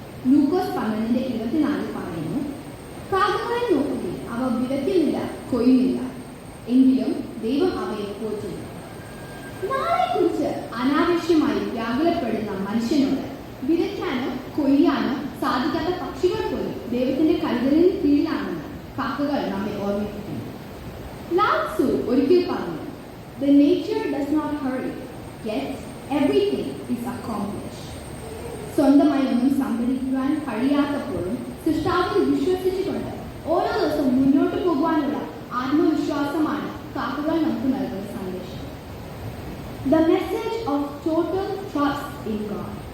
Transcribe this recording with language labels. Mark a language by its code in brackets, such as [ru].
[ml] ലൂക്കോസ് 12:24 പറയുന്നു, കാക്കകളെ നോക്കുകയും അവ വിതയ്ക്കുന്നില്ല, കൊയ്യുന്നില്ല, എങ്കിലും ദൈവം അവയെ പോറ്റുന്നു. നാളെക്കുറിച്ച് അനാവശ്യമായി വ്യാകുലപ്പെടുന്ന മനുഷ്യനോട് വിതയ്ക്കാനോ കൊയ്യാനോ സാധിക്കാത്ത പക്ഷികൾ പോലും ദൈവത്തിന്റെ കരുതലിന് കീഴിലാണെന്ന് കാക്കകൾ നമ്മെ ഓർമ്മിപ്പിക്കുന്നു. ലാത്സു ഒരിക്കൽ പറഞ്ഞു, [en] The nature does not hurry, yet everything is accomplished. [ml] സ്വന്തമായി ഒന്നും സംഭരിക്കുവാൻ കഴിയാത്തപ്പോഴും സൃഷ്ടാവിൽ വിശ്വസിച്ചുകൊണ്ട് ഓരോ ദിവസവും മുന്നോട്ട് പോകുവാനുള്ള ആത്മവിശ്വാസമാണ് കാക്കകൾ നമുക്ക് നൽകുന്ന സന്ദേശം. [en] The message of total trust in God.